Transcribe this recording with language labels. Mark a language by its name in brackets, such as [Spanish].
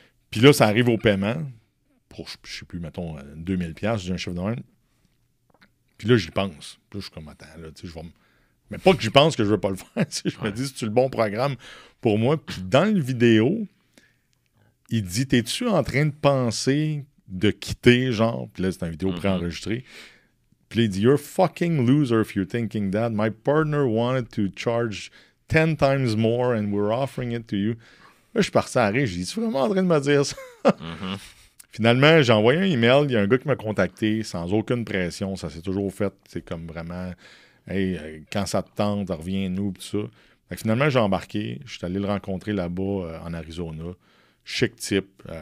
[French] Puis là, ça arrive au paiement, pour, je sais plus, mettons, 2000$, j'ai un chiffre de même. Puis là, j'y pense. Puis là, je suis comme, attends, là, tu sais, je vais me... Mais pas que j'y pense que je ne veux pas le faire. Je me dis, c'est-tu le bon programme pour moi? Puis dans le vidéo, il dit, t'es-tu en train de penser de quitter, genre? Puis là, c'est une vidéo préenregistrée. Puis là, il dit, [English] you're a fucking loser if you're thinking that. My partner wanted to charge 10 times more and we're offering it to you. [French] Là, je suis parti à rire. J'ai dit, tu es vraiment en train de me dire ça? Finalement, j'ai envoyé un email. Il y a un gars qui m'a contacté sans aucune pression. Ça s'est toujours fait. C'est comme vraiment, hey, quand ça te tente, reviens-nous, tout ça. Fait que finalement, j'ai embarqué. Je suis allé le rencontrer là-bas en Arizona. Chic type.